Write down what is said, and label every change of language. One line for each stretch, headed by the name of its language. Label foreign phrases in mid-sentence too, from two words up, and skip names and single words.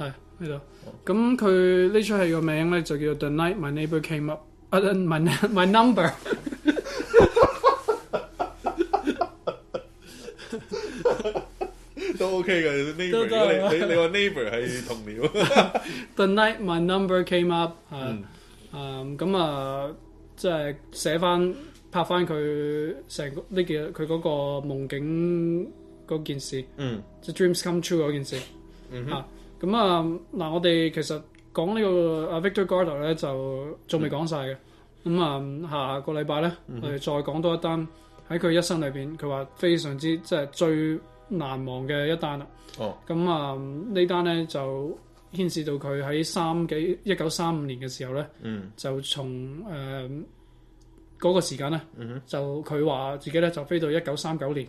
Cantonese: 係呢度。咁佢呢出戲個名咧就叫做 The Night My Neighbor Came Up。My Number。都 OK 嘅 neighbor。都如果你話 neighbor 係同僚。
English: The night my number came up，
Cantonese: 咁啊，即係寫翻拍翻佢成個呢件佢嗰個夢境嗰件事，即係
English: dreams come true
Cantonese: 嗰件事。咁嗱，我哋其實講呢個Victor Garber 咧就仲未講晒嘅。下個禮拜咧，我哋再講多一單喺佢一生裏邊，佢話非常之即係最難忘嘅一單啦。呢單咧就牽涉到佢喺1935年嘅時候咧，就從嗰個時間咧，就佢話自己咧就飛到1939年。